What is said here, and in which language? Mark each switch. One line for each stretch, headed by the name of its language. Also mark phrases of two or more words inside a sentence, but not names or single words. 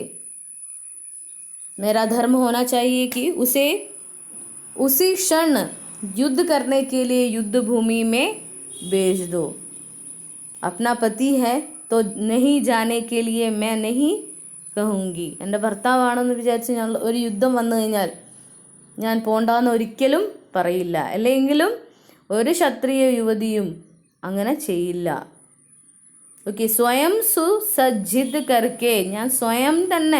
Hindi: मेरा धर्म होना चाहिए कि उसे उसी क्षण युद्ध करने के लिए युद्ध भूमि में भेज दो. अपना पति है तो नहीं जाने के लिए मैं नहीं कहूँगी.
Malayalam: എൻ്റെ ഭർത്താവാണെന്ന് വിചാരിച്ച് ഞാൻ ഒരു യുദ്ധം വന്നു കഴിഞ്ഞാൽ ഞാൻ പോണ്ടാന്ന് ഒരിക്കലും പറയില്ല. അല്ലെങ്കിലും ഒരു ക്ഷത്രിയ യുവതിയും അങ്ങനെ ചെയ്യില്ല. ഓക്കെ,
Hindi: स्वयं सुसज्जित करके,
Malayalam: ഞാൻ സ്വയം തന്നെ.